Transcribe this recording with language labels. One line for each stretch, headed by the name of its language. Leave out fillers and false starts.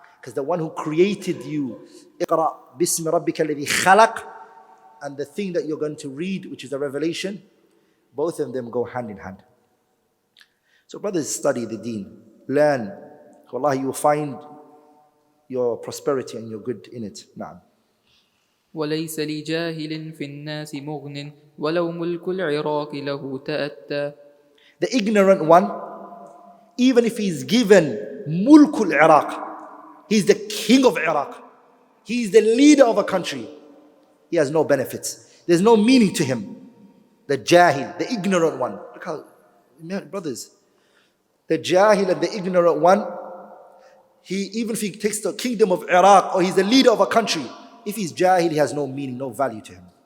English: Because the one who created you,
Arabic: اقرأ باسم ربك الذي خلق,
English: and the thing that you're going to read, which is the revelation, both of them go hand in hand. So brothers, study the deen. Learn. Wallahi, you will find your prosperity and your good in it.
Arabic: Na'am. وليس لجاهل في الناس مغن ولو ملك العراق له تأتى.
English: The ignorant one, even if he's given mulkul Iraq, he's the king of Iraq, he's the leader of a country, he has no benefits. There's no meaning to him. The jahil, the ignorant one. Look how, brothers, the jahil and the ignorant one, even if he takes the kingdom of Iraq or he's the leader of a country, if he's jahil, he has no meaning, no value to him.